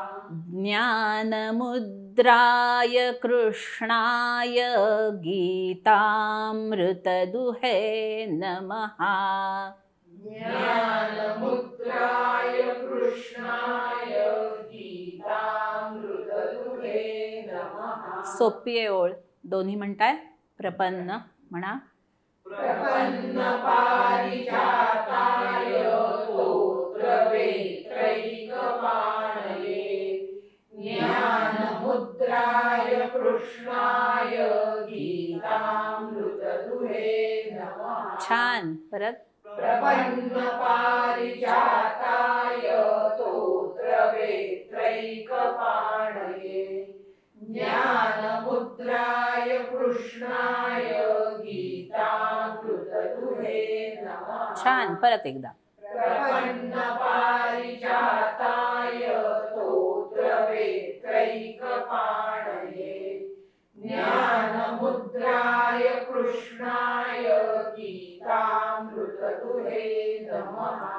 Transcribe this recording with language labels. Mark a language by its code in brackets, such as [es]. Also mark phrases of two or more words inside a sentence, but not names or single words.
[sa] ज्ञानमुद्राय कृष्णाय गीतामृतदुहे नमः. ज्ञानमुद्राय कृष्णाय गीतामृतदुहे नमः [mr] सोपी आहे ओळ. दोन्ही म्हणताय. प्रपन्न म्हणा. [sa] प्रपन्नपारिजाताय स्तोत्रवेत्रैकपाणये ज्ञानमुद्राय कृष्णाय गीतामृतदुहे नमः [mr] छान. परत. [sa] प्रपन्नपारिजाताय स्तोत्रवेत्रैकपाणये ज्ञानमुद्राय कृष्णाय गीतामृतदुहे नमः [mr] छान. परत एकदा. [sa] प्रपन्नपारिजाताय स्तोत्रवेत्रैकपाणये ज्ञानमुद्राय कृष्णाय गीतामृतदुहे नमः